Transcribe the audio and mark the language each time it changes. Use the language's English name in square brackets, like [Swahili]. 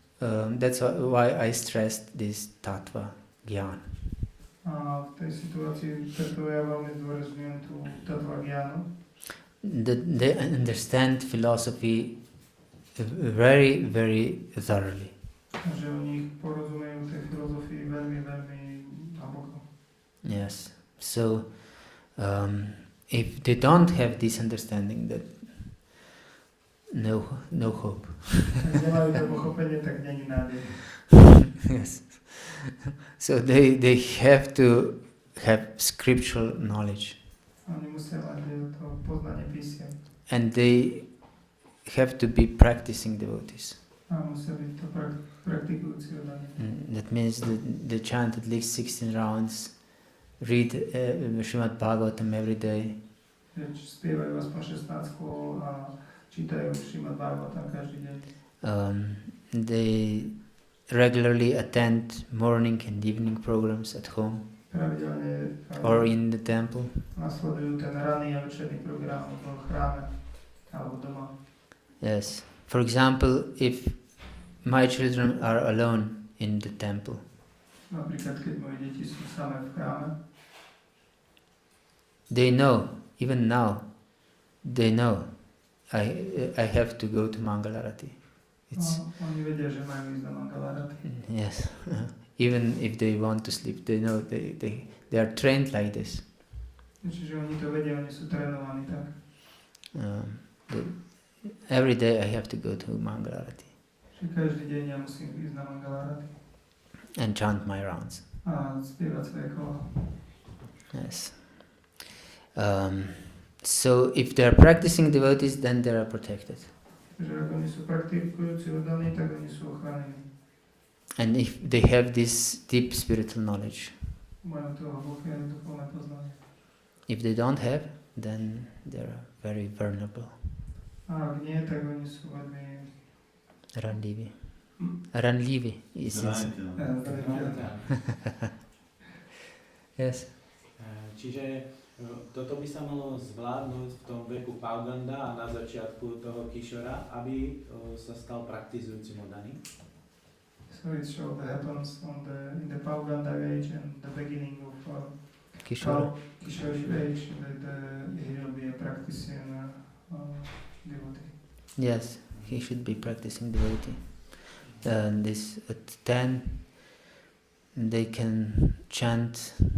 [English] That's why I stressed this tattva gyan. [Slovak] A v tej situácii, preto ja veľmi zdôrazňujem tú tattva gyanu. [English] They understand philosophy very, very thoroughly. [Slovak] Že oni porozumejú tej filozofii veľmi, veľmi hlboko. [English] Yes. So, if they don't have this understanding, that no hope. [Slovak] Ak nemajú to pochopenie, tak není nádej. [English] Yes. So they have to have scriptural knowledge. [Slovak] Oni musia mať to poznanie písiem. [English] And they have to be practicing devotees. [Slovak] A musia byť to praktikujúci oddaní. [English] That means they chant at least 16 rounds, read Srimad Bhagavatam every day. [Slovak] Spievajú aspoň 16 kôl a čítajú Srimad Bhagavatam každý deň. [English] They regularly attend morning and evening programs at home or in the temple. [Slovak] Nasledujú ten ranný a večerný program v chráme alebo doma. [English] Yes. For example, if my children are alone in the temple, [Slovak] Napríklad, keď moje deti sú samé v chráme, [English] they know, even now, they know I have to go to Mangalarati. [Slovak] Oni vedia, že majú ísť na Mangalarati. [English] Yes. Even if they want to sleep, they know they are trained like this. [Slovak] Čiže oni to vedia, oni sú trénovaní tak. [English] Every day I have to go to Mangalarati. [Slovak] Čiže každý deň ja musím ísť na Mangalarati. [English] And chant my rounds. [Slovak] A spievať svoje kola. [English] Yes. So if they are practicing devotees, then they are protected. [Slovak] Že ak oni sú praktikujúci oddaní, tak oni sú ochránení. [English] And if they have this deep spiritual knowledge. [Slovak] Majú to hlboké duchovné poznanie. [English] If they don't have, then they are very vulnerable. [Slovak] A ak nie, tak oni sú veľmi Ranlivi. Ranlivi is zraniteľní. [English] Yes. [Slovak] Čiže Toto by sa malo zvládnuť v tom veku Pauganda a na začiatku toho Kaisora, aby sa stal praktizujúcim oddaným. [English] So it shows that happens in the Pauganda age and the beginning of Kaisora. Kaisora age, that he will be a practicing devotee. Yes, he should be practicing devotee. This at 10, they can chant.